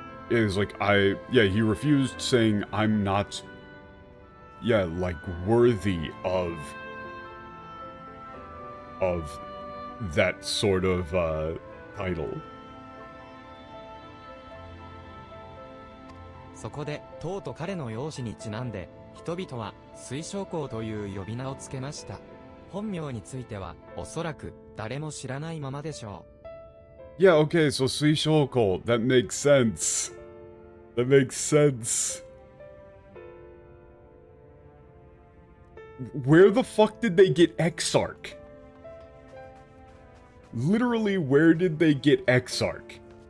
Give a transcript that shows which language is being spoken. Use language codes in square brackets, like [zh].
[en] It was like, he refused saying, I'm not, like, worthy of that sort of, title. [ja] そこで、とうと彼の容姿にちなんで、人々は水晶皇という呼び名をつけました。本名については、おそらく誰も知らないままでしょう。 [en] Yeah, okay, so 水晶皇, that makes sense. That makes sense. Where the fuck did they get Exarch? Literally, where did they get Exarch?